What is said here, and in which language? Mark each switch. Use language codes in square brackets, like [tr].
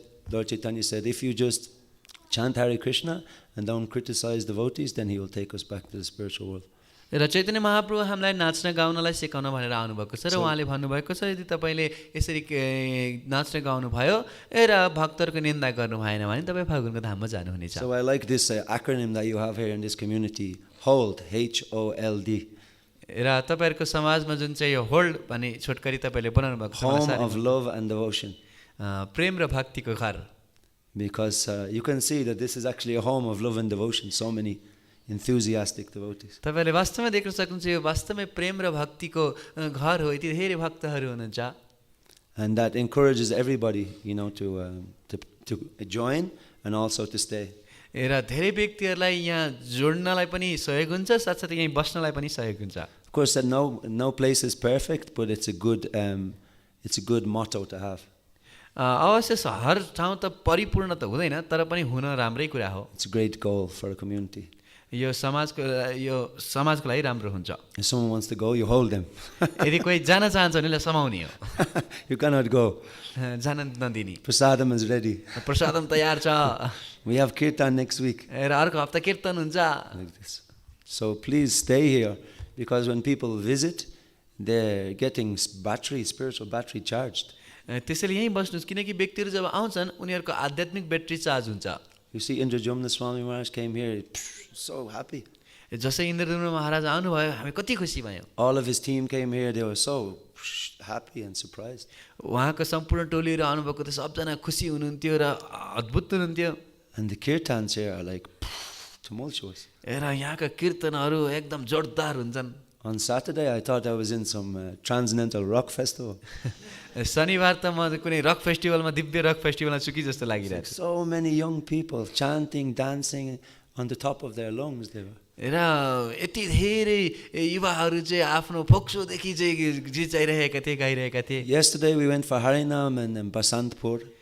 [en] Lord Chaitanya said, if you just chant Hare Krishna and don't criticize devotees, then he will take us back to the spiritual world. [ne] र चैतन्य महाप्रभु हामीलाई नाच्न गाउनलाई सिकाउन भनेर आउनुभएको छ र उहाँले भन्नुभएको छ यदि तपाईँले यसरी नाच्न गाउनु भयो र भक्तहरूको निन्दा गर्नु भएन भने तपाईँ फागुनको धाममा जानुहुनेछ। [en] So I like this acronym that you have here in this community, HOLD, H-O-L-D. [ne] र तपाईँहरूको समाजमा जुन चाहिँ यो होल्ड भन्ने छोटकरी तपाईँले बनाउनु भएको छ, [en] Home of love and devotion. [ne] प्रेम र भक्तिको घर। [en] Because you can see that this is actually a home of love and devotion. So many enthusiastic devotees. [ne] तपाईँले वास्तवमा देख्न सक्नुहुन्छ यो वास्तवमै प्रेम र भक्तिको घर हो। यति धेरै भक्तहरू हुनुहुन्छ। [en] And that encourages everybody, to join and also to stay. [ne] र धेरै व्यक्तिहरूलाई यहाँ जोड्नलाई पनि सहयोग हुन्छ, साथसाथै यहीँ बस्नलाई पनि सहयोग हुन्छ। [en] Of course, that no place is perfect, but it's a good motto to have. [ne] अवश्य हर ठाउँ त परिपूर्ण त हुँदैन, तर पनि हुन राम्रै कुरा हो। [en] It's a great goal for a community. [ne] यो समाजको लागि राम्रो हुन्छ। [en] If someone wants to go, you hold them. [ne] यदि कोही जान चाहन्छ भने समाउने हो। [en] You cannot go. [ne] जान नदिने। [en] Prasadam is ready. [ne] प्रसादम तयार छ। [en] We have kirtan next week. [ne] र अर्को हप्ता कीर्तन हुन्छ। [en] Like this. So please stay here, because when people visit, they're getting spiritual battery charged. [ne] त्यसैले यहीँ बस्नुहोस् किनकि व्यक्तिहरू जब आउँछन् उनीहरूको आध्यात्मिक ब्याट्री चार्ज हुन्छ। [en] You see, Indrajumna Swami Maharaj came here, so happy. [ne] जसै इन्द्रद्युम्न महाराज आउनुभयो हामी कति खुसी भयौँ। [en] All of his team came here, they were so happy and surprised. [ne] उहाँको सम्पूर्ण टोलीहरू आउनुभएको थियो, सबजना खुसी हुनुहुन्थ्यो र अद्भुत हुनुहुन्थ्यो। [en] And the kirtans here are like tumultuous. [ne] र यहाँका कीर्तनहरू एकदम जोरदार हुन्छन्। [en] On Saturday, I thought I was in some transcendental rock festival. [ne] शनिबार त म कुनै रक फेस्टिभलमा दिव्य रक फेस्टिभलमा छु कि जस्तो लागिरहेको छ। [en] So many young people chanting, dancing on the top of their lungs. They were. [ne] र यति धेरै युवाहरू चाहिँ आफ्नो फोक्सोदेखि चाहिँ जिचाइरहेका थिए, गाइरहेका थिए। [en] Yesterday we went for Harinam and Basantpur.